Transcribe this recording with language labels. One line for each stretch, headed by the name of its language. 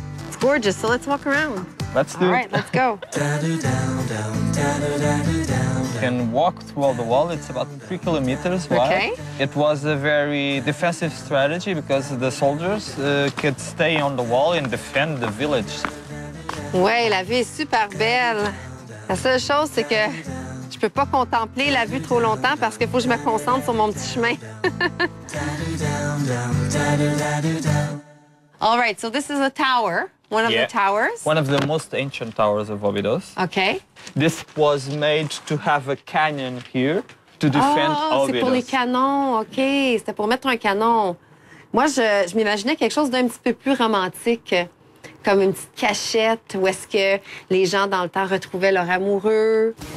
English: It's gorgeous. So let's walk around. Let's do All it. right, let's go. You can walk through all the wall. It's about 3 kilometers wide. Okay. It was a very defensive strategy because the soldiers could stay on the wall and defend the village.
French: Ouais, la vue est super belle. La seule chose, c'est que je peux pas contempler la vue trop longtemps parce qu'il faut que je me concentre sur mon petit chemin.
English: All right, so this is a tower, one of the towers. One of the most ancient towers of Óbidos. OK. This was made to have a cannon here to defend Óbidos.
French: C'est pour les canons, OK. C'était pour mettre un canon. Moi, je m'imaginais quelque chose d'un petit peu plus romantique, comme une petite cachette où est-ce que les gens dans le temps retrouvaient leur amoureux.